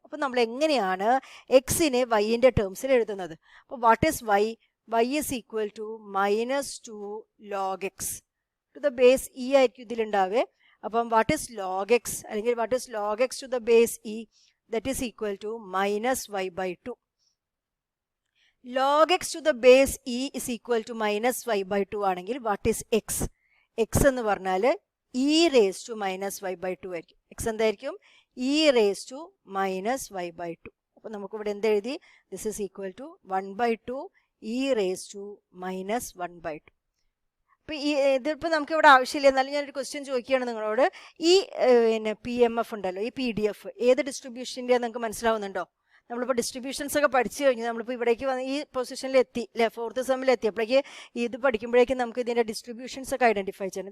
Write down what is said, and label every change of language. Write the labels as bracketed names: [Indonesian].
[Malayalam] അപ്പോൾ നമ്മൾ എങ്ങനെയാണ് എക്സിനെ വൈൻ്റെ ടേംസിൽ എഴുതുന്നത്? [English] അപ്പോൾ what is y? Y is equal to -2 log x to the base e [Malayalam] ആയിരിക്കും ഇതിലുണ്ടാവേ. [English] അപ്പം what is log x [Malayalam] അല്ലെങ്കിൽ [English] What is log x to the base e? That is equal to -y/2. Log x to the base e is equal to -y/2 [Malayalam] ആണെങ്കിൽ [English] what is x? [Malayalam] x എന്ന് പറഞ്ഞാൽ e raised to -y/2 ആയിരിക്കും. x എന്തായിരിക്കും? [English] e raised to -y/2. [Malayalam] അപ്പോൾ നമുക്കിവിടെ എന്തെഴുതി? [English] This is equal to 1/2 e raised to -1/2. [Malayalam] ഇപ്പം ഇതിപ്പോൾ നമുക്ക് ഇവിടെ ആവശ്യമില്ല, എന്നാലും ഞാനൊരു ക്വസ്റ്റ്യൻ ചോദിക്കുകയാണ് നിങ്ങളോട്. ഈ പിന്നെ PMF ഉണ്ടല്ലോ, ഈ PDF ഏത് ഡിസ്ട്രിബ്യൂഷൻ്റെ നിങ്ങൾക്ക് മനസ്സിലാവുന്നുണ്ടോ? നമ്മളിപ്പോൾ ഡിസ്ട്രിബ്യൂഷൻസ് ഒക്കെ പഠിച്ചു കഴിഞ്ഞു. നമ്മളിപ്പോൾ ഇവിടേക്ക് വന്ന് ഈ പൊസിഷനിൽ എത്തി അല്ലേ, 4th സെമ്മിൽ എത്തിയപ്പോഴേക്ക് ഇത് പഠിക്കുമ്പോഴേക്കും നമുക്ക് ഇതിൻ്റെ ഡിസ്ട്രിബ്യൂഷൻസ് ഒക്കെ ഐഡൻറ്റിഫൈ ചെയ്യണം.